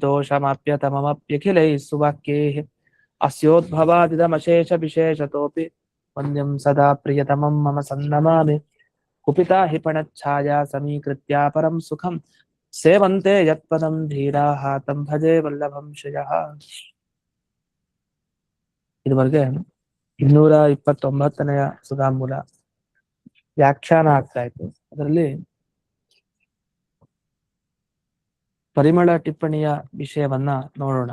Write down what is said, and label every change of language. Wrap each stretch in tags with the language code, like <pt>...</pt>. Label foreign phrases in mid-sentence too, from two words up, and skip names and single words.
<sa>निर्दोषमाप्यतममप्यखिलैः सुवाक्यैः अस्योद्भवादिदमशेषविशेषतोऽपि ವಂದ್ಯಂ ಸದಾ ಪ್ರಿಯತಮಂ ಮಮ ಸನ್ನಮಾಮಿ ಕುಪಿತಾ ಹಿ ಪಣಚ್ಛಾಯಾ ಸಮೀಕೃತ್ಯ ಪರಂ ಸುಖಂ ಸೇವಂತೆ ಯತ್ಪದಂ ಧೀರಾಃ ತಂ ಭಜೆ ವಲ್ಲಭಂ ಶ್ರಿಯಃ.</sa> <kn>ಇದುವರೆಗೆ 229ನೆಯ ಸುಧಾಮೂಲ ವ್ಯಾಖ್ಯಾನ ಆಗ್ತಾ ಇತ್ತು. ಅದರಲ್ಲಿ ಪರಿಮಳ ಟಿಪ್ಪಣಿಯ ವಿಷಯವನ್ನ ನೋಡೋಣ.</kn>